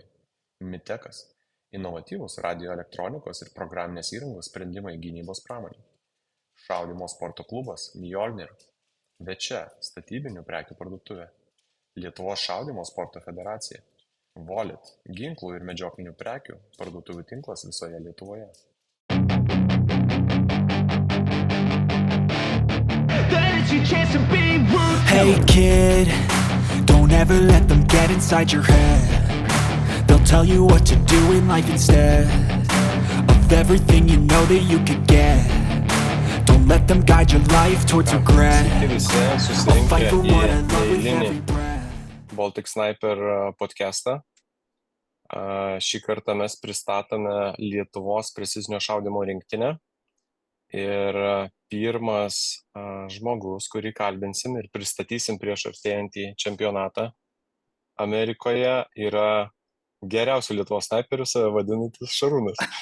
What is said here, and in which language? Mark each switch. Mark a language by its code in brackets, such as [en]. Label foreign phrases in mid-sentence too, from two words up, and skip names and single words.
[lt] Mitekas – inovatyvūs radioelektronikos ir programinės įrangos sprendimai gynybos pramonei. Šaudymo sporto klubas Mjolnir. Večia – statybinių prekių parduotuvė. Lietuvos šaudymo sporto federacija. Volit – ginklų ir medžioklinių prekių parduotuvių tinklas visoje Lietuvoje. [en] Hey kid, don't ever let them get inside your head. They'll tell you what to do in life instead of everything you know that you could get. Don't let them guide your life towards regret. I'll fight for what I love with every breath. [lt] Baltic Sniper podcastą. Šį kartą mes pristatome Lietuvos precizinio šaudymo rinktinę. Ir pirmas žmogus, kurį kalbinsim ir pristatysim prieš artėjantį čempionatą Amerikoje, yra geriausių Lietuvos snaiperių save vadinantis Šarūnas.